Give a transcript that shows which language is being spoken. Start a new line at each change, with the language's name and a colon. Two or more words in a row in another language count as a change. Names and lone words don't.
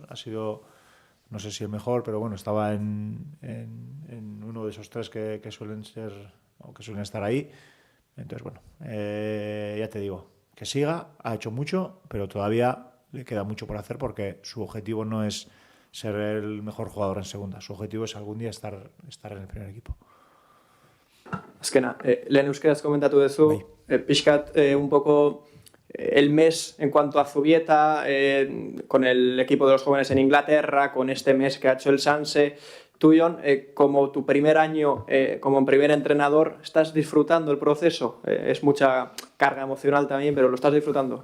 Spanish: Ha sido, no sé si el mejor, pero bueno, estaba en uno de esos 3 que suelen ser o que suelen estar ahí. Entonces, bueno, ya te digo, que siga, ha hecho mucho, pero todavía le queda mucho por hacer, porque su objetivo no es ser el mejor jugador en segunda. Su objetivo es algún día estar en el primer equipo.
Basque: Azkena, lehen euskeraz komentatu duzu, pixkat
Spanish: un poco el mes en cuanto a Zubieta, con el equipo de los jóvenes en Inglaterra, con este mes que ha hecho el Sanse. Tú, Jon, como tu primer año como primer entrenador, ¿estás disfrutando el proceso? Es mucha carga emocional también, pero ¿lo estás disfrutando?